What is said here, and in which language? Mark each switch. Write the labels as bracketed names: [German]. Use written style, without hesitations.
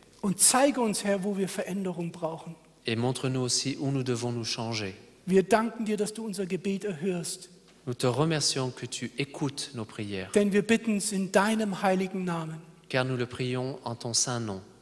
[German] Und zeige uns, Herr, wo wir Veränderung brauchen. [French] Et montre-nous aussi où nous devons nous changer. [German] Wir danken dir, dass du unser Gebet erhörst. [French] Nous te remercions que tu écoutes nos prières, [German] Denn wir bitten es in deinem heiligen Namen. [French] car nous le prions en ton saint nom.